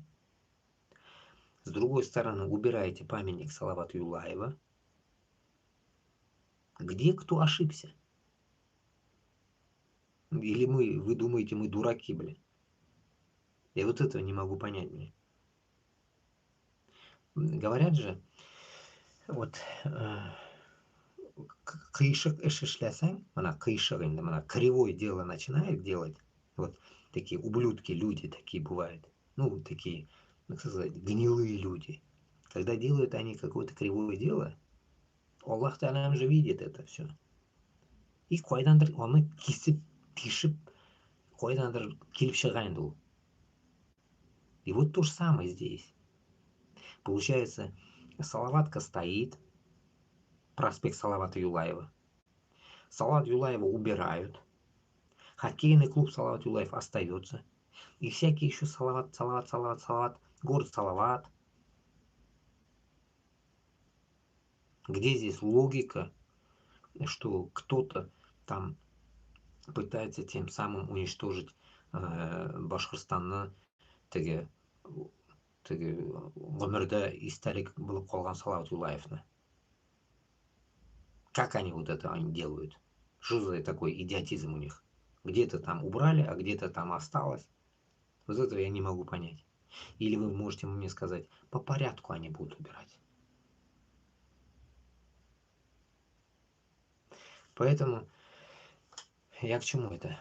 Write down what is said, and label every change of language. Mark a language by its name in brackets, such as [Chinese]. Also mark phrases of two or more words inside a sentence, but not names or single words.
[Russian] С другой стороны, убираете памятник Салавата Юлаева. Где кто ошибся? Или вы думаете, мы дураки, блин? Я вот этого не могу понять, блин. Говорят же, вот [Tatar] кыйшык эш эшләсәң, мына кыйшык инде, мына [Russian] кривое дело начинает делать. Вот такие ублюдки, люди такие бывают. Ну, такие, как сказать, гнилые люди. Когда делают они какое-то кривое дело, Аллах Таалам же видит это все. [Tatar] И кайдандыр аны кисеп, тишеп, кайдандыр килеп чыга инде ул. [Russian] И вот то же самое здесь. Получается, Салаватка стоит, проспект Салавата Юлаева. Салават Юлаева убирают. Хоккейный клуб Салават Юлаев остается. И всякие еще Салават, город Салават. Где здесь логика, что кто-то там пытается тем самым уничтожить [Tatar] Башкортстанны, теге гомердә истәлек булып калган Салават Юлаевны. [Russian] Как они вот это делают? Что за такой идиотизм у них? Где-то там убрали, а где-то там осталось. Вот этого я не могу понять. Или вы можете мне сказать, по порядку они будут убирать. Поэтому я к чему это?